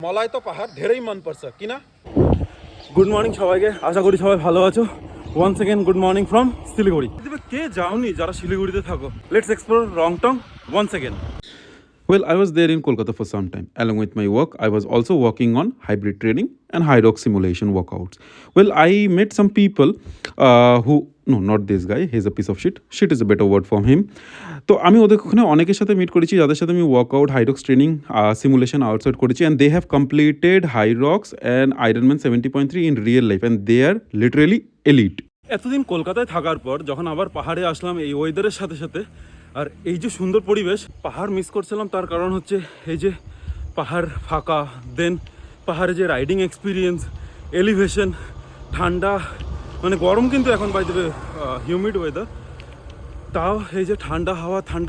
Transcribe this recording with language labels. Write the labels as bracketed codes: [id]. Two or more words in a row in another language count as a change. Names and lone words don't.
[ne] मलाई तो पहाड़ धेरै मन पर्छ किन [en] good morning [bn] সবাইকে আশা করি সবাই ভালো আছো [en] once again good morning from [bn] শিলিগুড়ি কে যাওনি যারা শিলিগুড়িতে থাকো [en] let's explore [bn] রংটং [en] once again Well, I was there in Kolkata for some time. Along with my work, I was also working on hybrid training and high rock simulation workouts. Well, I met some people no, not this guy. He's a piece of shit. Shit is a better word for him. [bn] তো আমি ওদের ওখানে অনেকের সাথে মিট করেছি যাদের সাথে আমি [en] workout high rocks training simulation outside [bn] করেছি [en] and they have completed high rocks and Ironman 70.3 in real life and they are literally elite. [bn] এতদিন কলকাতায় থাকার পর যখন আবার পাহাড়ে আসলাম এই ওয়েদারের সাথে সাথে আর এই যে সুন্দর পরিবেশ পাহাড় মিস করছিলাম তার কারণ হচ্ছে এই যে পাহাড় ফাঁকা দেন পাহাড়ে যে [en] riding experience [bn] এলিভেশন ঠান্ডা মানে গরম কিন্তু এখন বাই দেবে [en] humid weather [bn] তাও এই যে ঠান্ডা হাওয়া ঠান্ডা